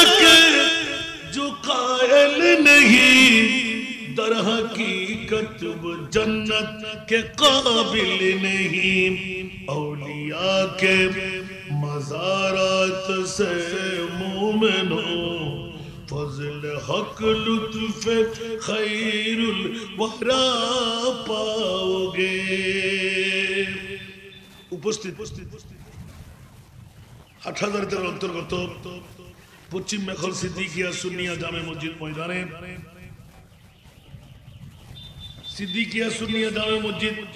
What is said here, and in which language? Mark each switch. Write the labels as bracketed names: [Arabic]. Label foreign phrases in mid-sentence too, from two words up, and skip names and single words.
[Urdu] کے جو قائل نہیں در حقیقت وہ جنت کے قابل نہیں اولیاء کے مزارات سے مومنوں فضل حق لطف خیر الورا [Bangla] পাও গে উপস্থিত ৮০০০ এর অন্তর্গত পশ্চিম মেখল সিদ্দিকিয়া সুন্নিয়া জামে মসজিদ ময়দানে সিদ্দিকিয়া সুন্নিয়া জামে মসজিদ